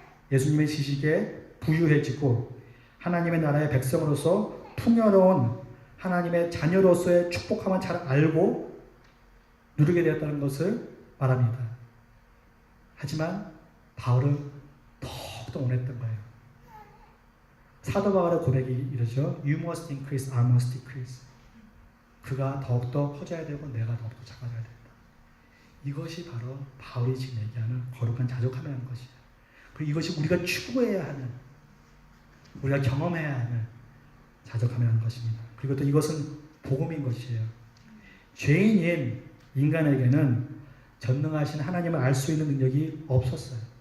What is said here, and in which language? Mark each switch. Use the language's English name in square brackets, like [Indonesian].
[Korean] 예수님의 지식에 부유해지고 하나님의 나라의 백성으로서 풍요로운 하나님의 자녀로서의 축복함을 잘 알고 누리게 되었다는 것을 말합니다. 하지만 바울은 더욱더 원했던 거예요. 사도 바울의 고백이 이러죠. [English] You must increase, I must decrease. [Korean] 그가 더욱더 커져야 되고 내가 더욱더 작아져야 된다. 이것이 바로 바울이 지금 얘기하는 거룩한 자족함이라는 것이에요. 그리고 이것이 우리가 추구해야 하는, 우리가 경험해야 하는 자족함이라는 것입니다. 그리고 또 이것은 복음인 것이에요. 죄인인 인간에게는 전능하신 하나님을 알 수 있는 능력이 없었어요.